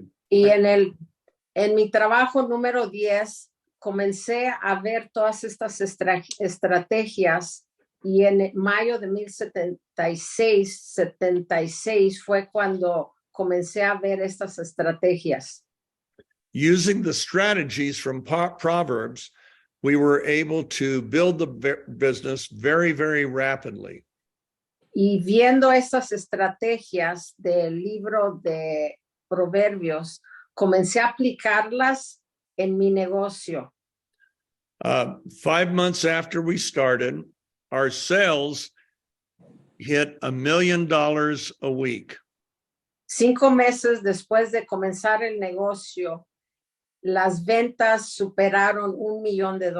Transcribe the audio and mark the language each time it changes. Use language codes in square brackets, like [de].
[es] Y en mi trabajo número 10, comencé a ver todas estas estrategias. Y en mayo de 1976 fue cuando comencé a ver estas estrategias. [en] Using the strategies from Proverbs, we were able to build the business very, very rapidly. [es] Y viendo estas estrategias del libro de Proverbios, comencé a aplicarlas en mi negocio. [en] 5 months after we started, our sales hit $1 million a week. [es] 5 meses después de comenzar el negocio, las ventas superaron $1 millón.